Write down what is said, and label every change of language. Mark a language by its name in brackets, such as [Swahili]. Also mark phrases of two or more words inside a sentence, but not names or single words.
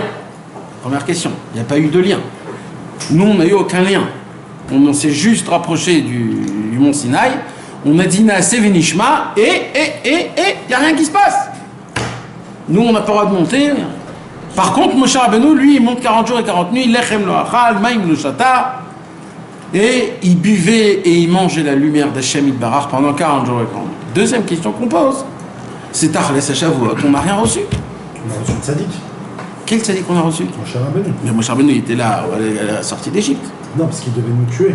[French] Première question, il n'y a pas eu de lien. Nous, on n'a eu aucun lien. On s'est juste rapproché du mont Sinaï, on a dit [Hebrew] נעשה ונשמע, [French] et il n'y a rien qui se passe. Nous, on n'a pas le droit de monter. Par contre, Moshe Rabbeinu, lui, il monte 40 jours et 40 nuits, [Hebrew] לחם לא אכל מים לא שתה, [French] et il buvait et il mangeait la lumière d' [Hebrew] השם יתברך [French] pendant 40 jours et 40 nuits. Deuxième question qu'on pose, c'est Tachles à Shavuot, on n'a rien reçu. On a reçu le tzaddik. Quel tzaddik qu'on a reçu? Moshe Rabbeinu. Mais Moshe Rabbeinu, il était là à la sortie d'Égypte. Non, parce qu'il devait nous tuer.